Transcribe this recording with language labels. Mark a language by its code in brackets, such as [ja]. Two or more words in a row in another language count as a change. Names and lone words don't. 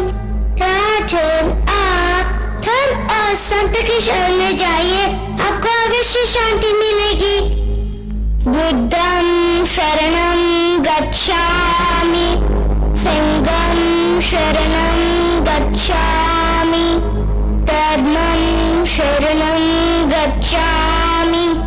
[hi] राजन, आप धर्म और संत की शरण में जाइए, आपको अवश्य शांति मिलेगी। [pi] बुद्धं शरणं गच्छामि, संघं शरणं गच्छामि, धर्मं शरणं गच्छामि।